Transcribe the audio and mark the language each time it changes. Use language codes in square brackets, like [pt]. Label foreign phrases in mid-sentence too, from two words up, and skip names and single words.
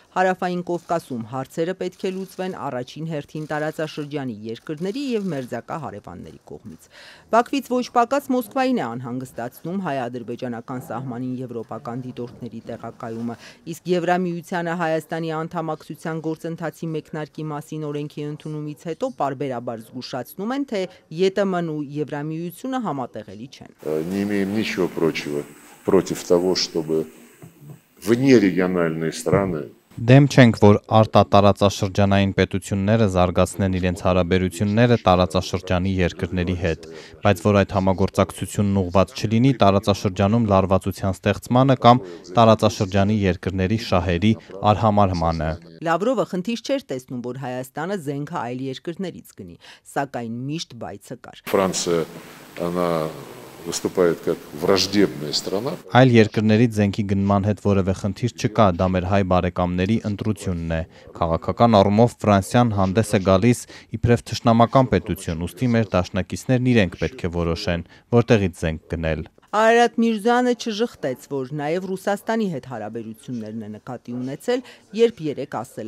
[hy] Հարավային Կովկասում հարցերը պետք է լուծվեն առաջին հերթին տարածաշրջանի երկրների եւ մերձակա հարևանների կողմից։ Բաքվից ոչ պակաս Մոսկվային է անհանգստացնում հայ-ադրբեջանական սահմանին եվրոպական դիտորդների տեղակայումը, իսկ Եվրամիությանը Հայաստանի անդամակցության գործընթացի մեկնարկի մասին օրենքի ընդունումից հետո պարբերաբար զգուշացնում են, թե ԵՏՄ-ն ու Եվրամիությունը համատեղելի չեն։ [ru] Не имеем ничего против того, чтобы внерегиональные страны [hy] Դեմ չենք, որ արտատարածաշրջանային պետությունները զարգացնեն իրենց հարաբերությունները տարածաշրջանի երկրների հետ, բայց որ այդ համագործակցությունն ուղղված չլինի տարածաշրջանում լարվածության ստեղծմանը կամ տարածաշրջանի երկրների շահերի արհամարհմանը։ Լավրովը խնդիր չէր տեսնում, որ Հայաստանը զենքը այլ երկրներից գնի, սակայն միշտ բայցը կար։ [ru] Франция, она выступает как враждебная страна. [hy] Այլ երկրներից զենքի գնման հետ որևէ խնդիր չկա, դա մեր հայ բարեկամների ընտրությունն է։ Քաղաքական առումով Ֆրանսիան հանդես է գալիս իբրև թշնամական պետություն, ուստի մեր դաշնակիցներն իրենք պետք է որոշեն, որտեղից զենք գնել։ Արարատ Միրզոյանը չժխտեց, որ նաև Ռուսաստանի հետ հարաբերություններն է նկատի ունեցել, երբ երեկ ասել